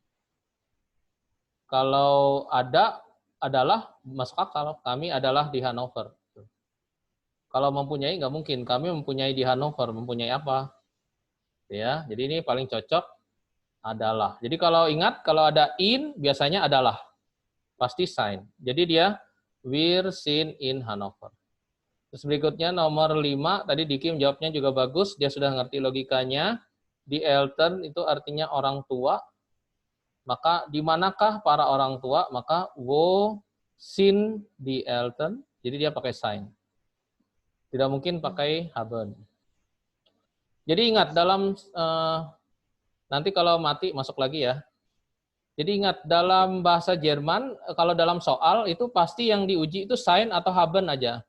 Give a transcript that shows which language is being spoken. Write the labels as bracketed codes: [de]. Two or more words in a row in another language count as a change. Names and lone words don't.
[id] Kalau adalah masuk akal. Kami adalah di Hanover. Kalau mempunyai nggak mungkin. Kami mempunyai di Hanover. Mempunyai apa? Ya, jadi ini paling cocok adalah. Jadi kalau ingat, kalau ada in biasanya adalah. Pasti sein. Jadi dia [de] wir sind in Hanover. [id] Terus berikutnya nomor 5, tadi Diki menjawabnya juga bagus, dia sudah ngerti logikanya. [de] Di Eltern [id] itu artinya orang tua. Maka di manakah para orang tua? [de] Maka wo sind die Eltern. [id] Jadi dia pakai sein. Tidak mungkin pakai haben. Jadi ingat dalam nanti kalau mati masuk lagi ya. Jadi ingat dalam bahasa Jerman kalau dalam soal itu pasti yang diuji itu sein atau haben aja.